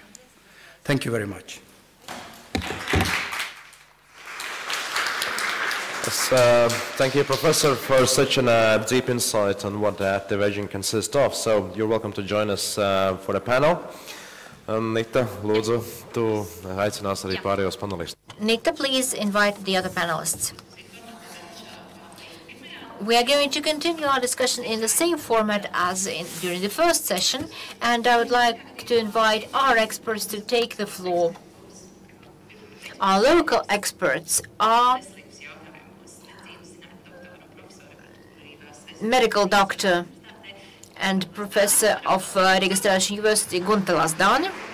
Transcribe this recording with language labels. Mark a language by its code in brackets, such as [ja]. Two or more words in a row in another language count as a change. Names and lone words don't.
[en] Thank you very much. Yes, thank you, Professor, for such a deep insight on what active aging consists of. So you're welcome to join us for the panel. Nita, [lv] lūdzu, tu aicinās arī pārējos panelistus. Nita, please [en] invite the other panelists. We are going to continue our discussion in the same format as during the first session, and I would like to invite our experts to take the floor. Our local experts are medical doctor and professor of Rigas University Gunta Lazdāne,